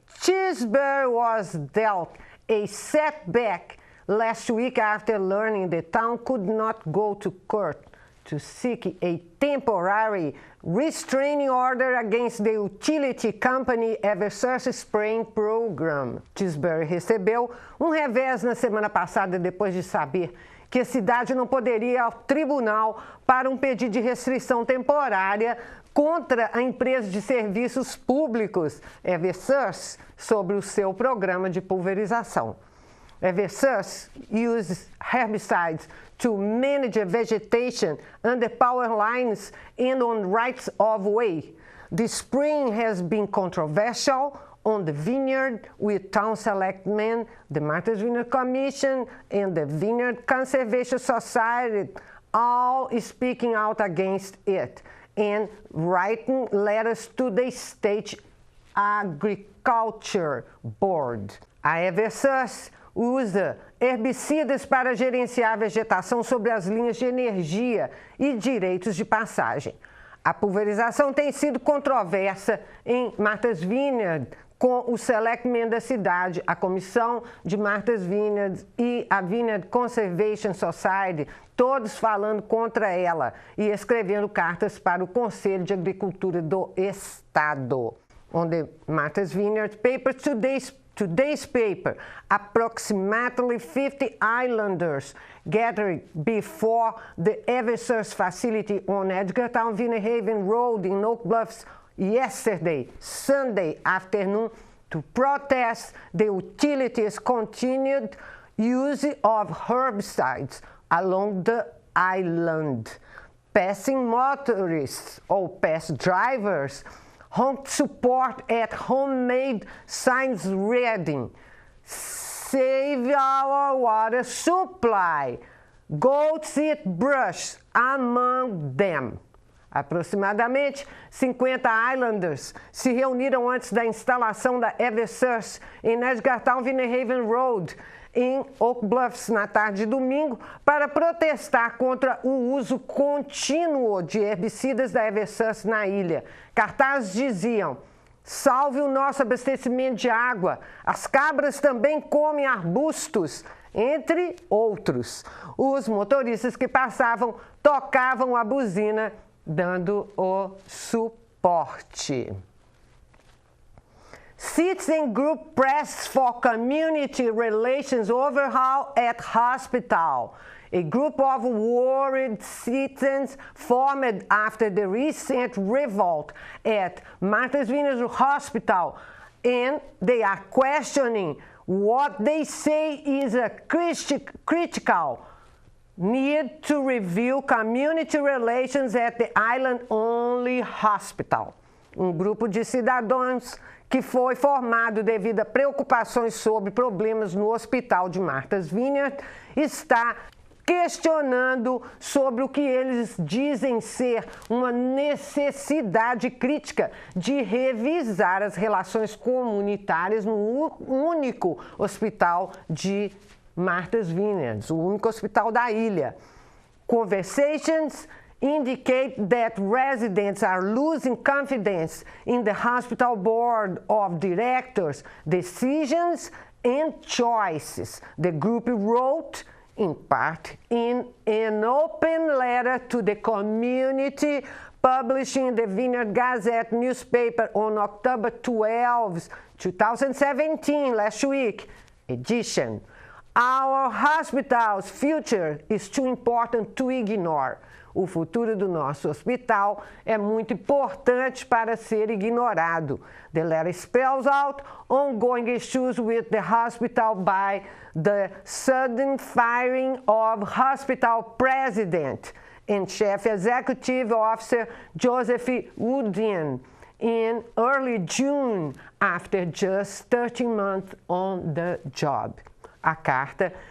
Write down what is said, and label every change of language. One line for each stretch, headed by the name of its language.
English: Cheeseburger was dealt a setback last week after learning the town could not go to court to seek a temporary restraining order against the utility company Eversource Spraying Program.
Portuguese: Cheeseburger recebeu revés na semana passada depois de saber que a cidade não poderia ir ao tribunal para pedido de restrição temporária contra a empresa de serviços públicos Eversource sobre o seu programa de pulverização.
English: Eversource uses herbicides to manage vegetation under power lines and on rights of way. The spraying has been controversial on the Vineyard, with town selectmen, the Martha's Vineyard Commission, and the Vineyard Conservation Society all speaking out against it and writing letters to the State Agriculture Board.
Portuguese: A Eversource usa herbicidas para gerenciar a vegetação sobre as linhas de energia e direitos de passagem. A pulverização tem sido controversa em Martha's Vineyard, com o selectmen da cidade, a comissão de Martha's Vineyard e a Vineyard Conservation Society, todos falando contra ela e escrevendo cartas para o Conselho de Agricultura do Estado.
English: On the Martha's Vineyard paper, Today's paper, approximately 50 islanders gathered before the Eversource facility on Edgartown Vineyhaven Road in Oak Bluffs yesterday, Sunday afternoon, to protest the utilities' continued use of herbicides along the island. Passing motorists or past drivers honked support at homemade signs reading, "Save our water supply, goat seed brush among them."
Portuguese: Aproximadamente 50 islanders se reuniram antes da instalação da Eversource em Edgartown Vineyhaven Road, em Oak Bluffs, na tarde de domingo, para protestar contra o uso contínuo de herbicidas da Eversource na ilha. Cartazes diziam: "Salve o nosso abastecimento de água, as cabras também comem arbustos", entre outros. Os motoristas que passavam tocavam a buzina, dando o suporte.
English: Citizen group presses for community relations overhaul at hospital. A group of worried citizens formed after the recent revolt at Martha's Vineyard Hospital, and they are questioning what they say is a critical need to review community relations at the island-only hospital.
Portuguese: Grupo de cidadãos que foi formado devido a preocupações sobre problemas no hospital de Martha's Vineyard está questionando sobre o que eles dizem ser uma necessidade crítica de revisar as relações comunitárias no único hospital de Martha's Vineyard, o único hospital da ilha.
English: Conversations indicate that residents are losing confidence in the hospital board of directors' decisions and choices, the group wrote, in part, in an open letter to the community published in the Vineyard Gazette newspaper on October 12, 2017, last week, edition. "Our hospital's future is too important to ignore."
Portuguese: O futuro do nosso hospital é muito importante para ser ignorado.
English: The letter spells out ongoing issues with the hospital by the sudden firing of hospital president and chief executive officer Joseph Woodian in early June after just 13 months on the job.
Portuguese: A carta